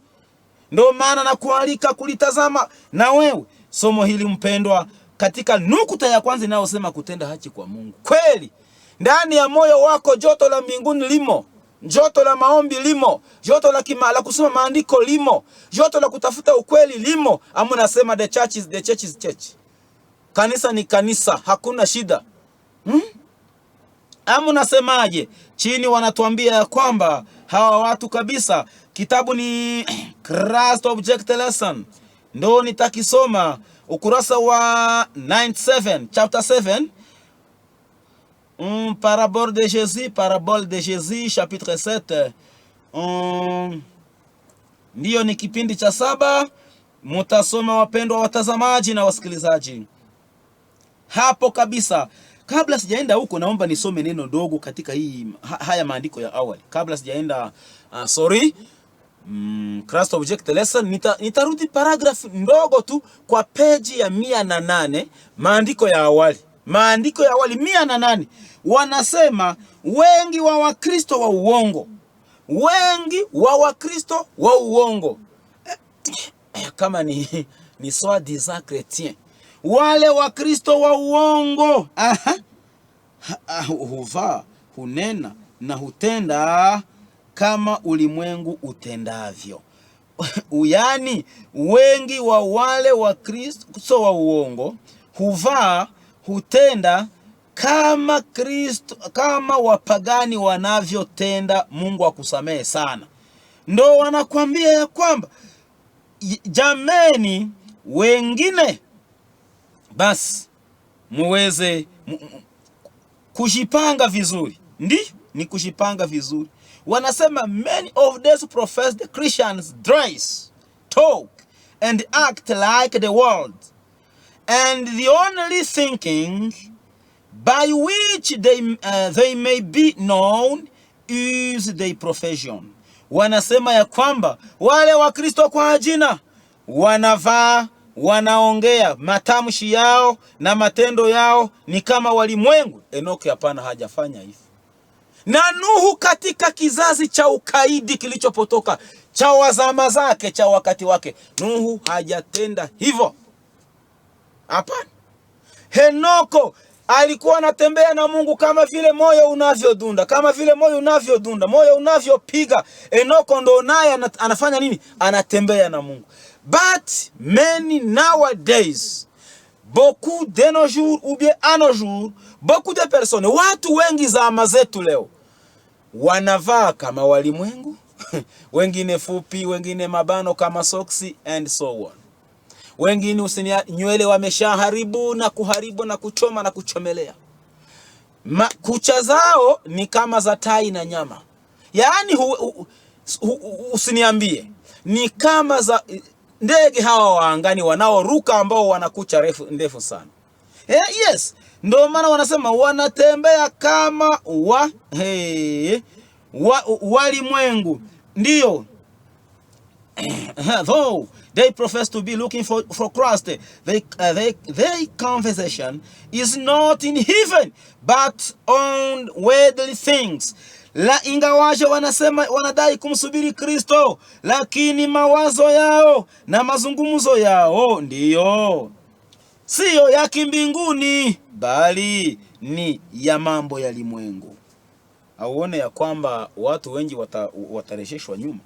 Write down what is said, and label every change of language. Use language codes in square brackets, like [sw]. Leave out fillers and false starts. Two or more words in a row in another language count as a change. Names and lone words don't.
[sw] Ndio maana nakualika kulitazama na wewe somo hili mpendwa, katika nukta ya kwanza inayosema kutenda haki kwa Mungu. Kweli ndani ya moyo wako joto la mbinguni limo, joto la maombi limo, joto la kusoma maandiko limo, joto la kutafuta ukweli limo. Amu nasema [en] the church is church. [sw] Kanisa ni kanisa, hakuna shida. Amu nasemaje? Chini wanatuambia ya kwamba hawa watu kabisa, kitabu ni Christ Object Lesson. Ndo nitakisoma ukurasa wa 97, [en] chapter 7. [fr] Parabole de Jésus, chapitre 7. [sw] Ndiyo ni kipindi cha 7. Mutasoma wapendwa watazamaji na wasikilizaji. Hapo kabisa, kabla sijaenda huko, naomba nisome neno dogo katika haya maandiko ya awali. Kabla sijaenda Christ Object Lesson, nitarudi paragraph ndogo tu kwa peji ya 108, maandiko ya awali. Maandiko ya awali 108 wanasema wengi wa Wakristo wa uongo. Wengi wa Wakristo wa uongo. Kama ni [fr] soi-disant chrétien. [sw] Wale Wakristo wa uongo. Huvaa, hunena na hutenda kama ulimwengu utendavyo. Yaani wengi wa wale Wakristo wa uongo huvaa, hutenda kama Kristo, kama wapagani wanavyotenda. Mungu akusamehe sana. Ndo wanakuambia ya kwamba jameni, wengine basi muweze kujipanga vizuri. Ni kujipanga vizuri. [en] Wanasema many of these professed Christians dress, talk and act like the world, and the only thinking by which they may be known is their profession. [sw] Wanasema ya kwamba wale Wakristo kwa jina wanavaa, wanaongea, matamshi yao na matendo yao ni kama walimwengu. Enoki hapana, hajafanya hivyo. Na Nuhu katika kizazi cha ukaidi kilichopotoka, cha wazama zake, cha wakati wake, Nuhu hajatenda hivyo. Hapana. Henoko alikuwa anatembea na Mungu kama vile moyo unavyodunda, kama vile moyo unavyodunda, moyo unavyopiga. Henoko ndo naye anafanya nini? Anatembea na Mungu. [en] But many nowadays, [fr] beaucoup de nos jours ou bien à nos jours, beaucoup de personnes, [sw] watu wengi zama zetu leo, wanavaa kama walimwengu. Wengine fupi, wengine mabano kama soksi [en] and so on. [sw] Wengine nywele wameshaharibu na kuharibu na kuchoma na kuchomelea. Kucha zao ni kama za tai na nyama. Yaani usiniambie ni kama za ndege hawa wa angani wanaoruka ambao wana kucha ndefu sana. Yes, ndio maana wanasema wanatembea kama walimwengu. Ndio. [en] Though they profess to be looking for Christ, their conversation is not in heaven but on worldly things. [sw] La ingawaje wanasema wanadai kumsubiri Kristo, lakini mawazo yao na mazungumzo yao ndiyo siyo ya kimbinguni, bali ni ya mambo ya limwengu. Auone ya kwamba watu wengi watarejeshwa nyuma.